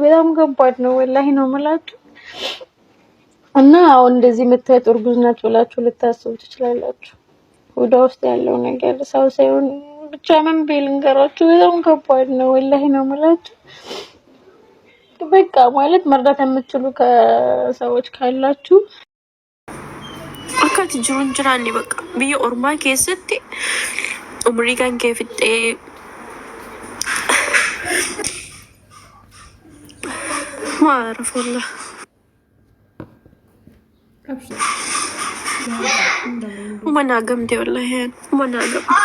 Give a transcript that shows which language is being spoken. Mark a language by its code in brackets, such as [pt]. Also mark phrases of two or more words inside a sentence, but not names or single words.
[am] በጣም ከባድ ነው ወላሂ ነው የምላችሁ። እና አሁን እንደዚህ የምታዩት እርጉዝ ናት ብላችሁ ልታስቡ ትችላላችሁ። ወደ ውስጥ ያለው ነገር ሰው ሳይሆን ብቻ ምን ብዬ ልንገራችሁ? በጣም ከባድ ነው ወላሂ ነው የምላችሁ። በቃ ማለት መርዳት የምትችሉ ከሰዎች ካላችሁ [om] akkati jiruun jiraanni bakka biyya ormaa keessatti umrii kan kee fixxee [ar] ما أعرف والله. أبشر وما ناقمتي والله يعني وما ناقم.